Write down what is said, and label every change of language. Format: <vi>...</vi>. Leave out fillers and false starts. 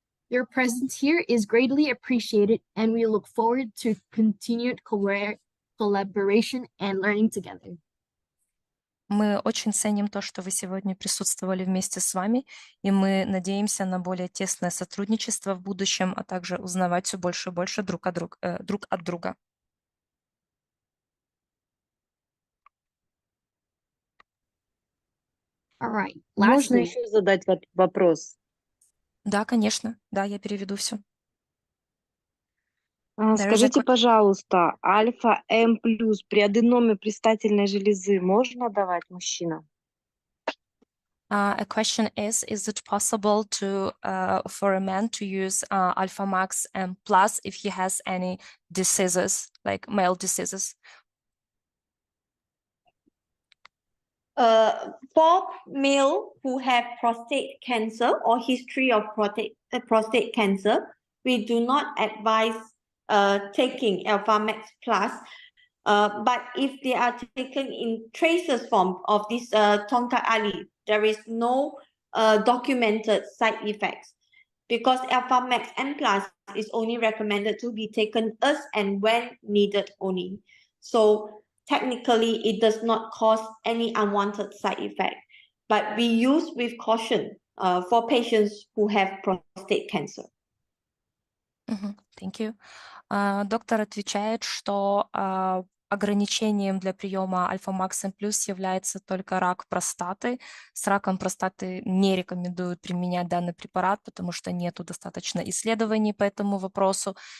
<en>Your presence here is greatly appreciated, and we look forward to continued collaboration and learning together.</en> <ru>Мы очень ценим то, что вы сегодня присутствовали вместе с вами, и мы надеемся на более тесное сотрудничество в будущем, а также узнавать все больше и больше друг от друга.</ru> <en>All right.</en> <ru>Можно</ru> <en>Lastly,</en> <ru>еще задать вопрос? Да, конечно. Да, я переведу все. Скажите, пожалуйста, альфа М плюс при аденоме предстательной железы можно давать мужчинам?</ru> <en>A question is it possible to for a man to use Alpha Max M plus if he has any diseases, like male diseases? For male who have prostate cancer or history of prostate cancer, we do not advise taking Alpha Max Plus. But if they are taken in traces form of this Tongkat Ali, there is no documented side effects. because Alpha Max N Plus is only recommended to be taken as and when needed only. So technically, it does not cause any unwanted side effect, but be used with caution for patients who have prostate cancer. Thank you.</en> <ru>Доктор отвечает, что ограничением для приема Альфа-Макс М+ является только рак простаты. С раком простаты не рекомендуют применять данный препарат, потому что нету достаточно исследований по этому вопросу.</ru>